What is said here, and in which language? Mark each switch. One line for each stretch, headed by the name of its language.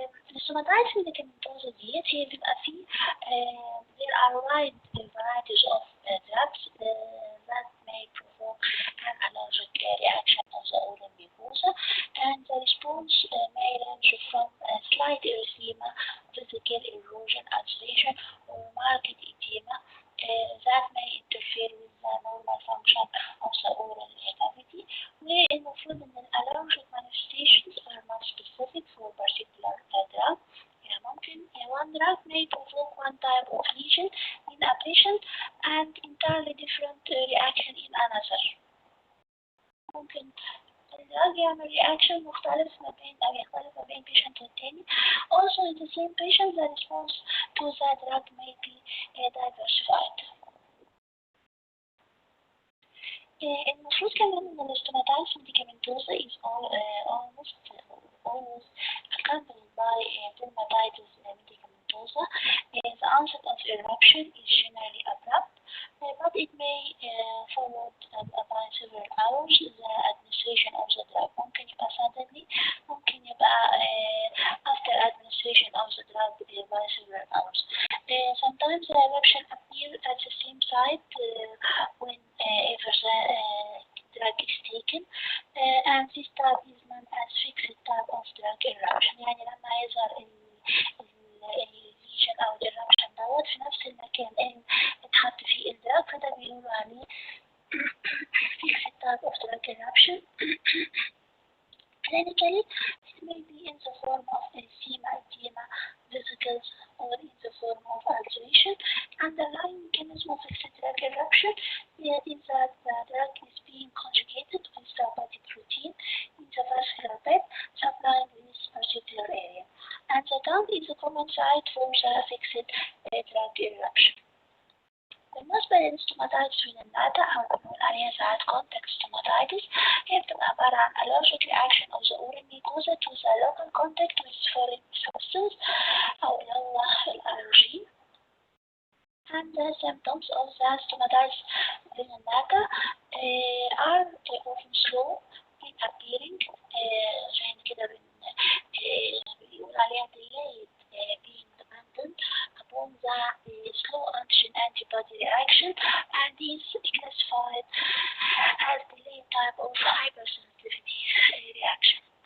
Arabic: الاستوماتايتس ميديكامنتوزا ديت هي بيبقى فيه
English: there are wide varieties of drugs that may provoke an allergic reaction of the oral mucosa, and the response may range from slight erythema, physical erosion, ulceration, or marked edema that may interfere with the normal function of the oral cavity.
Arabic: والمفروض إن
English: allergic manifestations are not specific for particular drug.
Arabic: يعني ممكن
English: one drug may provoke one type of lesion in a patient and entirely different reaction in another.
Arabic: ممكن الدراج يعمل reaction مختلف ما بين أو يختلف ما بين patient والتاني.
English: Also in the same patient the response to the drug may be diversified.
Arabic: المفروض كمان إن الاستوماتايتس ميديكامنتوزا
English: is almost always accompanied by dermatitis medicamentosa. The onset of eruption is generally abrupt, but it may follow by several hours the administration of the drug.
Arabic: ممكن يبقى
English: suddenly، ممكن يبقى after administration of the drug by several hours. Sometimes the eruption appears at the same site whenever the drug is taken, and this type is known as fixed type of drug eruption.
Arabic: يعني لما يظهر الليجن أو الإرابشن دوت في نفس المكان اللي اتحط فيه الدراج، فده بيقولوا يعني
English: fixed type of drug eruption. Clinically, it may be in the form of erythema, edema, vesicles, or in the form of ulceration. Underlying mechanism of fixed drug eruption is that the drug is being conjugated with therapeutic protein in the vascular bed supplying this particular area. And the tongue is a common site for the fixed drug eruption.
Arabic: بالنسبة للستوماتايتس من الناتا أو بنقول عليها ساعات
English: contact stomatitis
Arabic: هي بتبقى عبارة عن
English: allergic reaction of the oral mucosa to the local contact with foreign substance
Arabic: أو اللي هو الألرجي.
English: And the symptoms of the stomatitis rhinata are often slow in appearing
Arabic: زي كده بيقول عليها
English: delayed being dependent upon the slow antigen antibody reaction and is classified as delayed type of hypersensitivity reaction.